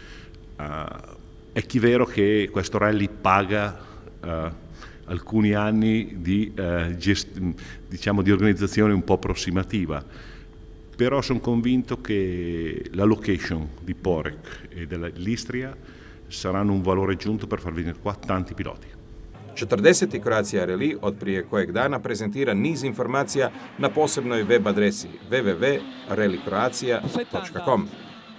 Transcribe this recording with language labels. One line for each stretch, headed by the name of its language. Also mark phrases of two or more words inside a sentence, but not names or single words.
Italian: È chi vero che questo rally paga alcuni anni di organizzazione un po' approssimativa, però sono convinto che la location di Porek e dell'Istria saranno un valore aggiunto per far venire qua tanti piloti.
Croatian: 40. Croatia Rally od prije kojeg dana prezentira niz informacija na posebnoj web adresi www.rallycroatia.com.